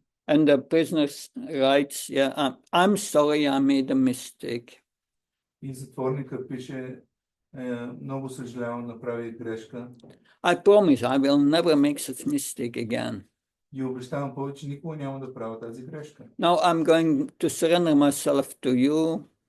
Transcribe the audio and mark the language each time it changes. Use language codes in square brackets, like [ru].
[en] And the prisoner writes, yeah, I'm sorry, I made a mistake. [bg] И затворника пише, много съжалявам, направих грешка. [en] I promise I will never make such mistake again. [bg] И обещавам повече, никога няма да правя тази грешка. [en] Now I'm going to surrender myself to you.